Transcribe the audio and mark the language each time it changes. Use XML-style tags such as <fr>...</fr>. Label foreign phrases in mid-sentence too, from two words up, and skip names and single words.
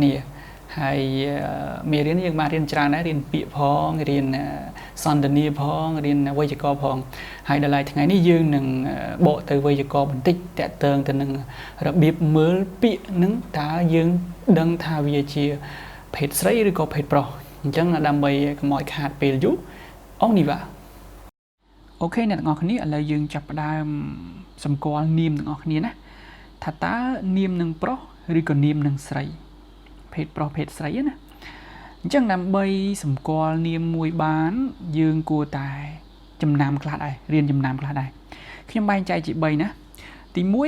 <km>គ្នាហើយមេរៀនយើងបានរៀនច្រើនដែររៀនពាក្យផងរៀនសន្ទនាផងរៀនវេយ្យាករណ៍ផងហើយដល់ថ្ងៃនេះយើងនឹងបកទៅវេយ្យា ករណ៍បន្តិចតកតើងទៅនឹងរបៀបមើលពាក្យនឹងតើយើងដឹងថាវាជាភេទស្រីឬក៏ភេទប្រុសអ ញ្ចឹងដើម្បីកុំឲ្យខាតពេលយូរ</km> <fr>on y va</fr> <km>អូខេអ្នកទាំងអស់គ្នាឥឡូវយើងចាប់ផ្ដើមសម្គាល់នាមទាំងអស់គ្នាណាថាតើនាមនឹងប្រុសឬក៏នាមនឹងស្រីភេទប្រុសភេទស្រីណាអញ្ចឹងដើម្បីសម្គាល់នាមមួយបានយើងគួរតែចំណាំខ្លះដែររៀនចំណាំខ្លះដែរខ្ញុំបែងចែកជា3ណាទី</km>